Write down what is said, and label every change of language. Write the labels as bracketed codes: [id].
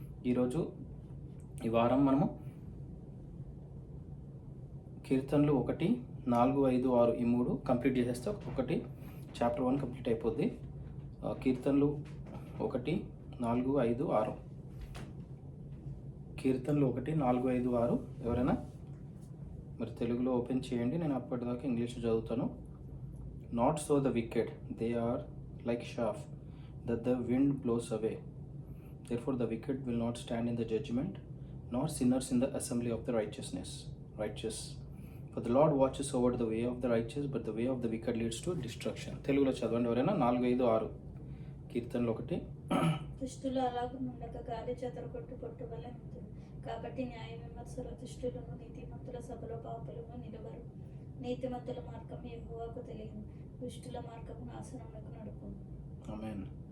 [te] ఈరోజు ఈ వారం మనము కీర్తనలు 1, 4, 5, 6 ఈ 3 కంప్లీట్ చేసేస్తే ఒకటి చాప్టర్ 1 కంప్లీట్ అయిపోద్ది. కీర్తనలు 1, 4, 5, 6. కీర్తనలు 1, 4, 5, 6. ఎవరైనా తెలుగులో ఓపెన్ చేయండి, నేను అప్పటిదాకా ఇంగ్లీష్ చదువుతాను. [en] Not so the wicked, they are like chaff that the wind blows away. Therefore the wicked will not stand in the judgment, nor sinners in the assembly of the righteous. For the Lord watches over the way of the righteous, but the way of the wicked leads to destruction. [te] తెలుగులో చదవండి ఎవరైనా. 4, 5, 6 కీర్తనలు 1. దుష్టులు అలాగుండక గాలి చెదరగొట్టు కొట్టువలె ఉంటుంది. కాబట్టి న్యాయ విమర్శల దుష్టులను, నీతిమంతుల సభలో పాపులను నిలవరు. నీతిమంతుల మార్గం యెహోవాకు తెలియదు, దుష్టుల మార్గం నాశనమునకు నడుపును. ఆమేన్.